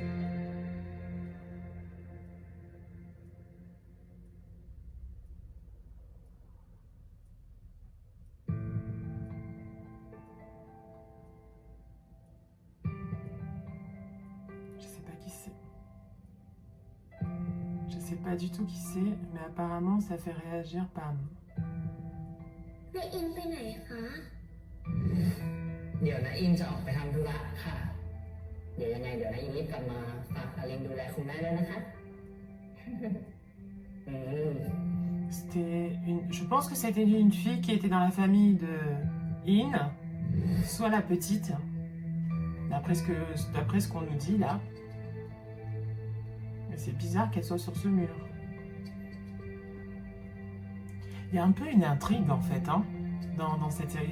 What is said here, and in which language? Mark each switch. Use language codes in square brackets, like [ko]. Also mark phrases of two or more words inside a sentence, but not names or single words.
[fr] Je sais pas qui c'est. Je sais pas du tout qui c'est, mais apparemment ça fait réagir Pam. [th] นายอินไปไหนคะ เดี๋ยวนะอินจะออกไปทำธุระค่ะ เดี๋ยวยังไงเดี๋ยวนะอินรีบกลับมาฝากอลินดูแลคุณแม่ด้วยนะคะ [fr] Je pense que c'était une fille qui était dans la famille de In, soit la petite, d'après ce qu'on nous dit là. Mais c'est bizarre qu'elle soit sur ce mur. Il y a un peu une intrigue en fait hein, dans cette série.